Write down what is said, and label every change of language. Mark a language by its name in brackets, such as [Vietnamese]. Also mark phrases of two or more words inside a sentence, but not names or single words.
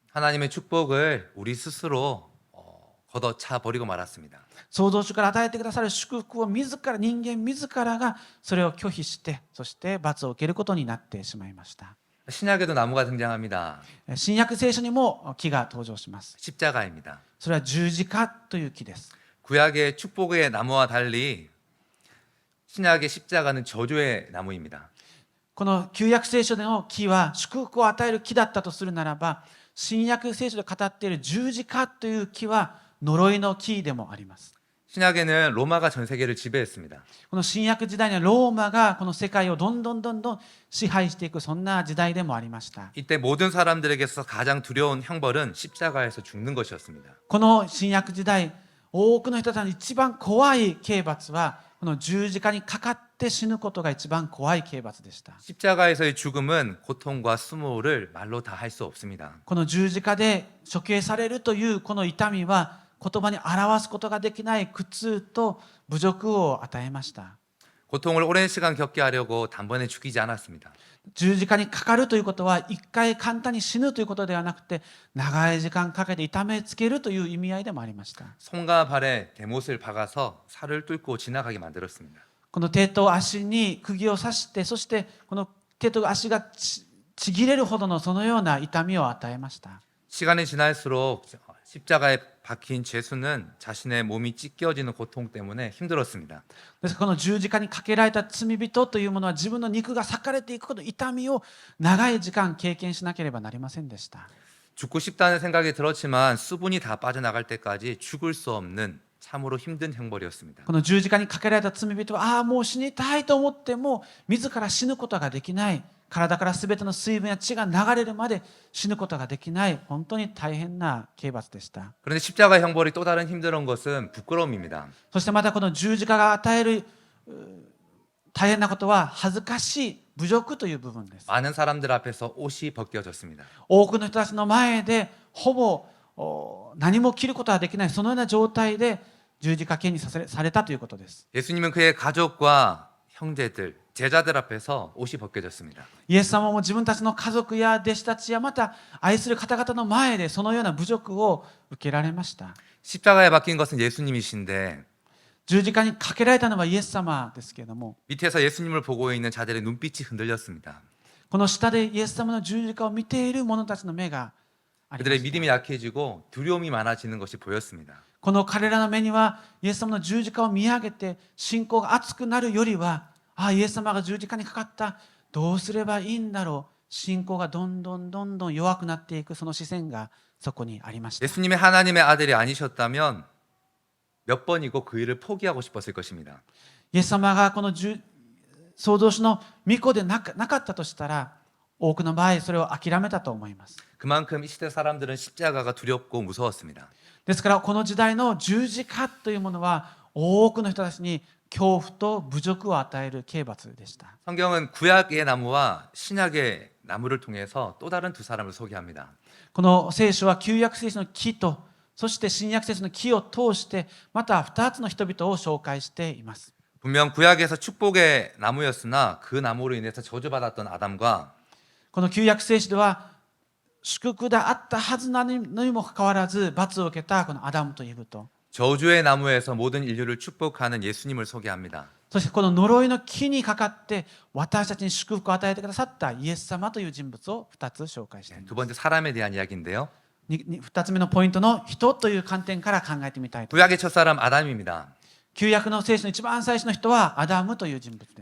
[Korean] 하나님의 축복을 우리 스스로 걷어차 버리고 말았습니다. [Japanese] 創造主から与えてくださる祝福を人間自らがそれを拒否して、そして罰を受けることになってしまいました。 [Korean] 신약에도 나무가 등장합니다. [Japanese] 新約聖書にも木が登場します。 [Korean] 십자가입니다. [Japanese] それは十字架という木です。 [Korean] 구약의 축복의 나무와 달리 신약의 십자가는 저주의 나무입니다. [Japanese] この旧約聖書での木は祝福を与える木だったとするならば、新約聖書で語っている十字架という木は呪いの木でもあります。 [Korean] 신약에는 로마가 전 세계를 지배했습니다. [Japanese] この新約時代にはローマがこの世界をどんどん支配していく、そんな時代でもありました。 [Korean] 이때 모든 사람들에게서 가장 두려운 형벌은 십자가에서 죽는 것이었습니다. [Japanese] この新約時代、多くの人たちの一番怖い刑罰はこの十字架にかかって死ぬことが一番怖い刑罰でした。 [Korean] 십자가에서의 죽음은 고통과 수모를 말로 다 할 수 없습니다. [Japanese] この十字架で処刑されるというこの痛みは言葉に表すことができない苦痛と侮辱を与えました。 [Korean] 고통을 오랜 시간 겪게 하려고 단번에 죽이지 않았습니다. [Japanese] 十字架にかかるということは一回簡単に死ぬということではなくて、長い時間かけて痛めつけるという意味合いでもありました。 [Korean] 손과 발에 대못을 박아서 살을 뚫고 지나가게 만들었습니다. [Japanese] この手と足に釘を刺して、そしてこの手と足がちぎれるほどのそのような痛みを与えました。 [Korean] 시간이 지날수록 십자가에 박힌 죄수는 자신의 몸이 찢겨지는 고통 때문에 힘들었습니다. [Japanese] ですからこの十字架にかけられた罪人というものは自分の肉が裂かれていくこと、痛みを長い時間経験しなければなりませんでした。 [Korean] 죽고 싶다는 생각이 들었지만 수분이 다 빠져나갈 때까지 죽을 수 없는 참으로 힘든 형벌이었습니다. [Japanese] この十字架にかけられた罪人はもう死にたいと思っても自ら死ぬことができない、体から全ての水分や血が流れるまで死ぬことができない、本当に大変な刑罰でした。 [Korean] 그런데 십자가 형벌이 또 다른 힘든 것은 부끄러움입니다. [Japanese] そしてまたこの十字架が与える大変なことは恥ずかしい侮辱という部分です。 [Korean] 많은 사람들 앞에서 옷이 벗겨졌습니다. [Japanese] 多くの人たちの前でほぼ何も着ることができない、そのような状態で十字架刑にされたということです。 [Korean] 예수님은 그의 가족과 형제들, 제자들 앞에서 옷이 벗겨졌습니다. [Japanese] イエス様も自分たちの家族や弟子たちやまた愛する方々の前でそのような侮辱を受けられました。 [Korean] 십자가에 박힌 것은 예수님이신데 [Japanese] 十字架にかけられたのはイエス様ですけれども、 [Korean] 밑에서 예수님을 보고 있는 자들의 눈빛이 흔들렸습니다. [Japanese] この下でイエス様の十字架を見ている者たちの目がありま [Korean] 그들의 [Japanese] した。 [Korean] 믿음이 약해지고 두려움이 많아지는 것이 보였습니다. [Japanese] この彼らの目にはイエス様の十字架を見上げて信仰が熱くなるよりは、イエス様が十字架にかかった、どうすればいいんだろう、信仰がどんどん弱くなっていく、その視線がそこにありました。 [Korean] 예수님이 하나님의 아들이 아니셨다면 몇 번이고 그 일을 포기하고 싶었을 것입니다. [Japanese] イエス様がこの創造主の御子でなかったとしたら、多くの場合それを諦めたと思います。 [Korean] 그만큼 이 시대 사람들은 십자가가 두렵고 무서웠습니다. [Japanese] ですからこの時代の十字架というものは多くの人たちに恐怖と侮辱を与える刑罰でした。 [Korean] 성경은 구약의 나무와 신약의 나무를 통해서 또 다른 두 사람을 소개합니다. [Japanese] この聖書は旧約聖書の木と、そして新約聖書の木を通してまた2つの人々を紹介しています。 [Korean] 분명 구약에서 축복의 나무였으나 그 나무로 인해서 저주받았던 아담과 [Japanese] この旧約聖書では祝福であったはずなのにもかかわらず罰を受けたこのアダムとイブと、 [Korean] 저주의 나무에서 모든 인류를 축복하는 예수님을 소개합니다. [Japanese] そしてこの呪いの木にかかって私たちに祝福を与えてくださったイエス様という人物を2つ紹介しています。 [Korean] 두 번째 사람에 대한 이야기인데요. [Japanese] 2 つ目のポイントの人という観点から考えてみたいと。 [Korean] 구약의 첫사람 아담입니다. [Japanese] 旧約の聖書の一番最初の人はアダムという人物です。